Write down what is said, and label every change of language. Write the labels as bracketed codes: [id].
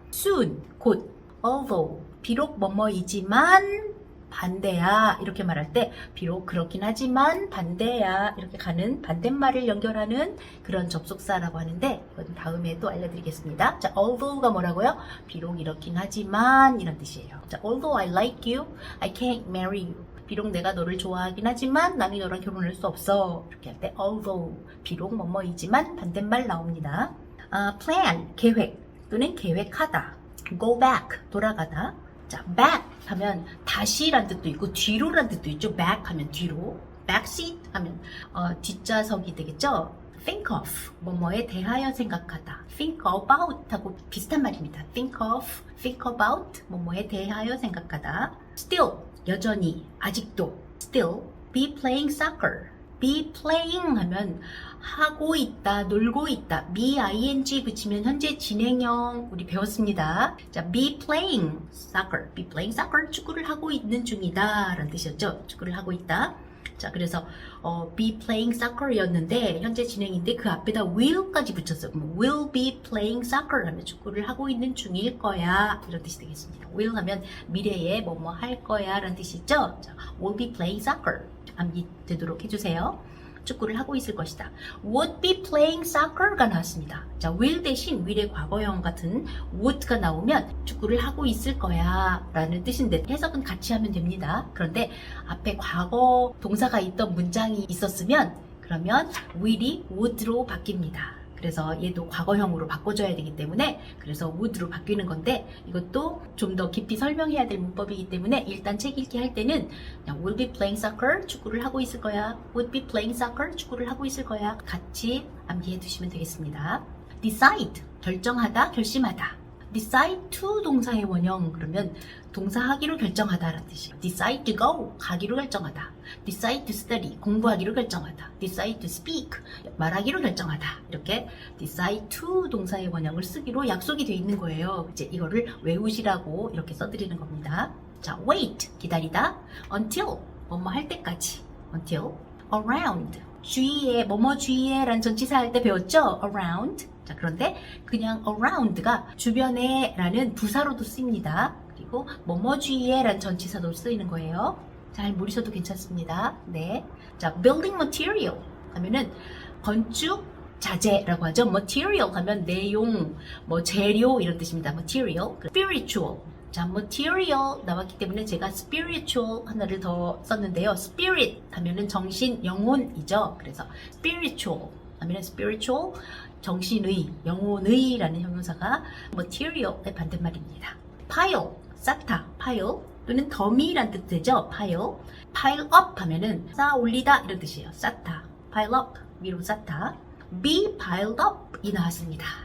[ko] soon 곧 although 비록 뭐뭐이지만 반대야 이렇게 말할 때 비록 그렇긴 하지만 반대야 이렇게 가는 반대말을 연결하는 그런 접속사라고 하는데 이건 다음에 또 알려드리겠습니다. 자, although가 뭐라고요? 비록 이렇긴 하지만 이런 뜻이에요. [en] 자, although I like you, I can't marry you. [ko] 비록 내가 너를 좋아하긴 하지만 나는 너랑 결혼할 수 없어. 이렇게 할 때 although 비록 뭐뭐이지만 반대말 나옵니다. plan 계획 또는 계획하다. go back 돌아가다. 자, back 하면 다시란 뜻도 있고 뒤로란 뜻도 있죠. back 하면 뒤로, backseat 하면 뒷좌석이 되겠죠. think of 뭐뭐에 대하여 생각하다. think about 하고 비슷한 말입니다. think about 뭐뭐에 대하여 생각하다. still 여전히 아직도 [en] still be playing soccer. [ko] be playing 하면 하고 있다, 놀고 있다. be-ing 붙이면 현재 진행형 우리 배웠습니다. 자, [en] be playing soccer [ko] 축구를 하고 있는 중이다 라는 뜻이었죠. 축구를 하고 있다. 자, 그래서 be playing soccer였는데 현재 진행인데 그 앞에다 will까지 붙였어요. 그럼 [en] will be playing soccer [ko] 하면 축구를 하고 있는 중일 거야 이런 뜻이 되겠습니다. will 하면 미래에 뭐뭐 할 거야 라는 뜻이죠. 자, [en] will be playing soccer [ko] 암기 되도록 해주세요. 축구를 하고 있을 것이다. [en] would be playing soccer가 [ko] 나왔습니다. 자, will 대신 will의 과거형 같은 would가 나오면 축구를 하고 있을 거야 라는 뜻인데 해석은 같이 하면 됩니다. 그런데 앞에 과거 동사가 있던 문장이 있었으면 그러면 will이 would로 바뀝니다. 그래서 얘도 과거형으로 바꿔줘야 되기 때문에 그래서 would로 바뀌는 건데 이것도 좀 더 깊이 설명해야 될 문법이기 때문에 일단 책 읽기 할 때는 그냥 [en] will be playing soccer [ko] 축구를 하고 있을 거야. [en] would be playing soccer [ko] 축구를 하고 있을 거야. 같이 암기해 두시면 되겠습니다. decide 결정하다, 결심하다. decide to 동사의 원형 그러면 동사하기로 결정하다라는 뜻이에요. decide to go 가기로 결정하다. [en] decide to study [ko] 공부하기로 결정하다. [en] decide to speak [ko] 말하기로 결정하다. 이렇게 decide to 동사의 원형을 쓰기로 약속이 되어 있는 거예요. 이제 이거를 외우시라고 이렇게 써드리는 겁니다. 자, wait 기다리다. until 뭐뭐 할 때까지. until around 주위에 뭐뭐 주위에 라는 전치사 할 때 배웠죠? [en] around. [ko] 자, 그런데 그냥 around가 주변에 라는 부사로도 쓰입니다. 그리고 뭐뭐 주위에 라는 전치사도 쓰이는 거예요. 잘 모르셔도 괜찮습니다. 네. 자, [en] building material [ko] 하면은 건축 자재라고 하죠. material 하면 내용, 뭐 재료 이런 뜻입니다. material. spiritual. 자, material 나왔기 때문에 제가 spiritual 하나를 더 썼는데요. spirit 하면은 정신, 영혼이죠. 그래서 spiritual 하면은 spiritual 정신의, 영혼의 라는 형용사가 material의 반대말입니다. pile, 쌓다, pile 또는 더미란 뜻 되죠. pile, pile up 하면은 쌓아 올리다 이런 뜻이에요. 쌓다, pile up, 위로 쌓다. [en] be piled up 이 [ko] 나왔습니다.